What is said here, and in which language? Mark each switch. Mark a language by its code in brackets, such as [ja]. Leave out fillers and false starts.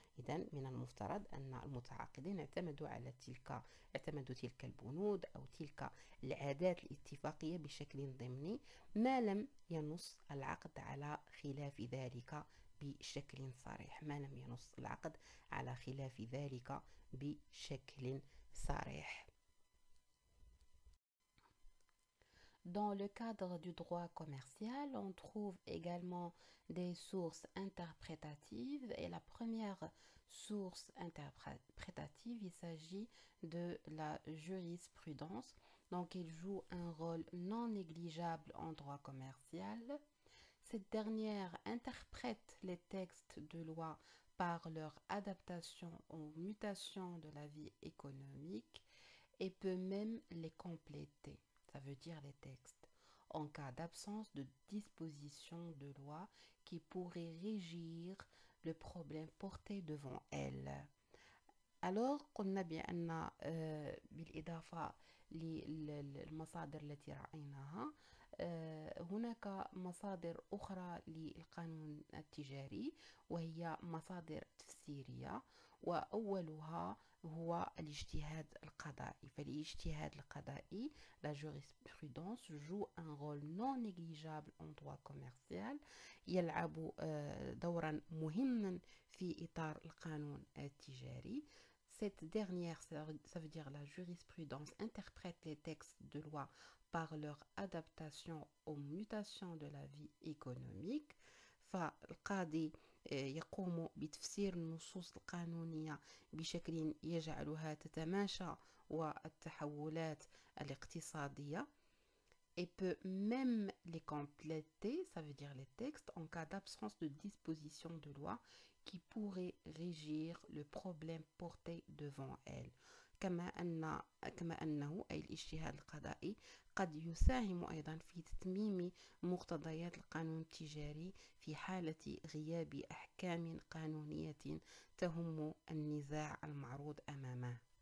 [ar] إذن من المفترض أن المتعاقدين اعتمدوا تلك البنود أو تلك العادات الاتفاقية بشكل ضمني ما لم ينص العقد على خلاف ذلك بشكل صريح. ما لم ينص العقد على خلاف ذلك بشكل صريح. [fr] Dans le cadre du droit commercial, on trouve également des sources interprétatives. Et la première source interprétative, il s'agit de la jurisprudence. Donc, il joue un rôle non négligeable en droit commercial. cette dernière interprète les textes de loi par leur adaptation aux mutations de la vie économique et peut même les compléter, ça veut dire les textes, en cas d'absence de dispositions de loi qui pourraient régir le problème porté devant elle. [ar] Alors قلنا بأن بالإضافة للمصادر التي رأيناها هناك مصادر أخرى للقانون التجاري وهي مصادر تفسيرية وأولها هو الاجتهاد القضائي فالاجتهاد القضائي [fr] la jurisprudence joue un rôle non négligeable en droit commercial [ar] يلعب دورا مهما في إطار القانون التجاري. [fr] Cette dernière, ça veut dire la jurisprudence, interprète les textes de loi par leur adaptation aux mutations de la vie économique. [ar] فالقاضي يقوم بتفسير النصوص القانونية بشكل يجعلها تتماشى والتحولات الاقتصادية [fr] et peut même les compléter, ça veut dire les textes, en cas d'absence de disposition de loi qui pourrait régir le problème porté devant elle. [ar] كما أنه أي الاجتهاد القضائي قد يساهم أيضا في تتميم مقتضيات القانون التجاري في حالة غياب أحكام قانونية تهم النزاع المعروض أمامه.